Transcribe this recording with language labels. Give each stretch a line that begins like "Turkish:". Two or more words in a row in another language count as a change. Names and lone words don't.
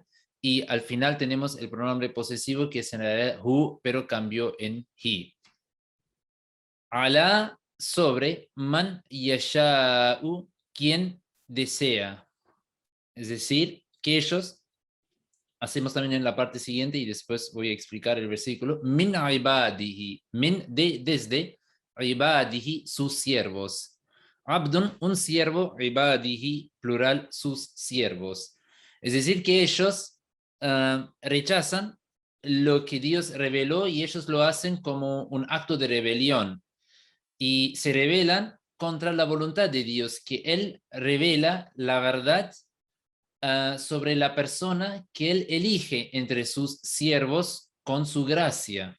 Spanish: Y al final tenemos el pronombre posesivo que es en realidad hu, pero cambió en he. Ala, sobre,
Arabic: من يشاء,
Spanish: quien desea. Es decir, que ellos, hacemos también en la parte siguiente y después voy a explicar el versículo,
Arabic: من عباده,
Spanish: min de, desde, ibadihi, sus siervos. Abdun, un siervo, ibadihi, plural, sus siervos. Es decir, que ellos rechazan lo que Dios reveló y ellos lo hacen como un acto de rebelión y se rebelan contra la voluntad de Dios, que Él revela la verdad sobre la persona que Él elige entre sus siervos con su gracia.